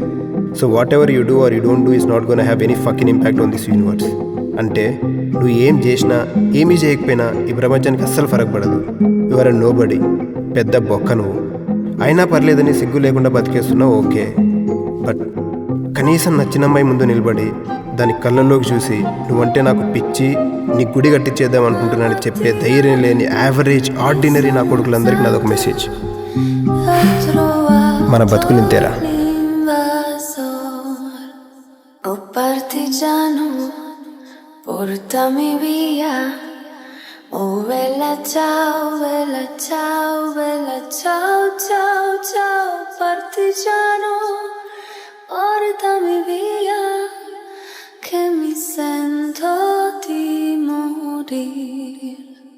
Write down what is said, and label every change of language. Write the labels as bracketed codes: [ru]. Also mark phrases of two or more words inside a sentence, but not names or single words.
[en] So whatever you do or you don't do is not gonna have any fucking impact on this universe. [te] అంటే నువ్వు ఏం చేసినా ఏమీ చేయకపోయినా ఈ ప్రపంచానికి అస్సలు ఫరక్ పడదు. [en] You're nobody, [te] పెద్ద బొక్క నువ్వు. అయినా పర్లేదని సిగ్గు లేకుండా బతికేస్తున్నావు, ఓకే. బట్ కనీసం నచ్చిన అమ్మాయి ముందు నిలబడి దాని కళ్ళల్లోకి చూసి నువ్వంటే నాకు పిచ్చి, నీ గుడి కట్టించేద్దాం అనుకుంటున్నానని చెప్పే ధైర్యం లేని [en] average ordinary [te] నా కొడుకులందరికీ నాదొక మెసేజ్. మన బతుకులు ఇంతేరా. [it] O partigiano, portami via. Oh bella ciao, bella ciao, bella ciao, ciao, ciao, partigiano, portami via, che mi sento di morire.